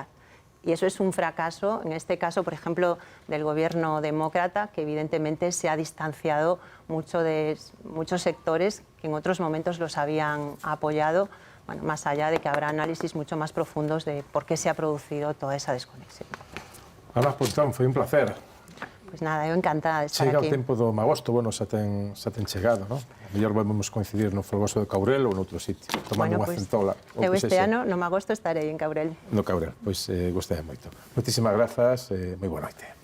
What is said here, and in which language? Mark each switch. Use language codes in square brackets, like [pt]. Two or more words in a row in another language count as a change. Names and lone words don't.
[es] Y eso es un fracaso, en este caso, por ejemplo, del gobierno demócrata, que evidentemente se ha distanciado mucho de muchos sectores que en otros momentos los habían apoyado, bueno, más allá de que habrá análisis mucho más profundos de por qué se ha producido toda esa desconexión. [gl] Ana Pontón, foi un placer. Pois nada, eu encantada de estar Chega aquí. o tempo do magosto, bueno, xa ten chegado, non? A mellor volvemos coincidir no Folgoso de Caurel ou noutro sitio, tomando unha centola. Eu este ano, no magosto, estarei en Caurel. No Caurel, pois gostei moito. Moitísimas grazas, moi boa noite.